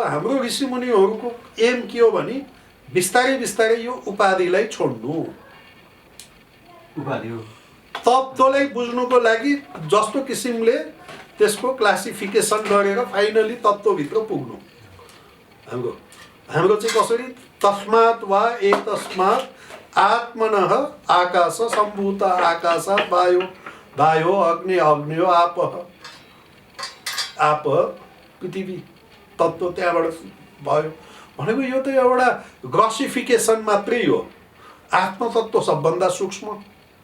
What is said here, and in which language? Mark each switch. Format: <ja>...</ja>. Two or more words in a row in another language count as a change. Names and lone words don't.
<ne>हाम्रो ऋषिमुनिहरूको एम के हो भने बिस्तारै बिस्तारै यो उपाधिलाई छोड्नु, उपाधि हो, तत्त्वलाई बुझ्नुको लागि जस्तो किसिमले त्यसको क्लासिफिकेसन गरेर फाइनली तत्त्वभित्र पुग्नु। हाम्रो चाहिँ कसरी?</ne> <sa>तस्मात् वा एतस्मात् आत्मनः आकाश सम्भूत आकाशात् वायो, वायो अग्नि, अग्न्यो आपः, आप पृथ्वी,</sa> <ne>तत्त्व त्यहाँबाट भयो भनेको यो त एउटा ग्रसिफिकेसन मात्रै हो। आत्मतत्त्व सबभन्दा सूक्ष्म,</ne>